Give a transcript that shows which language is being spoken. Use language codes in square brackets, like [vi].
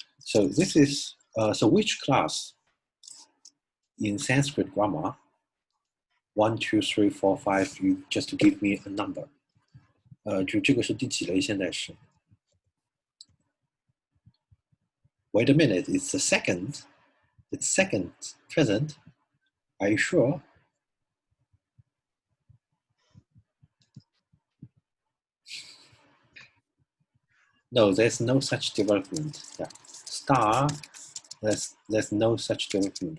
[en] So this is, so which class in Sanskrit grammar, 1, 2, 3, 4, 5, you just to give me a number. [zh] 就这个是第几类现在式？ [en] Wait a minute, it's the second. It's second present. Are you sure? No, there's no such development. Yeah. Star, there's no such development.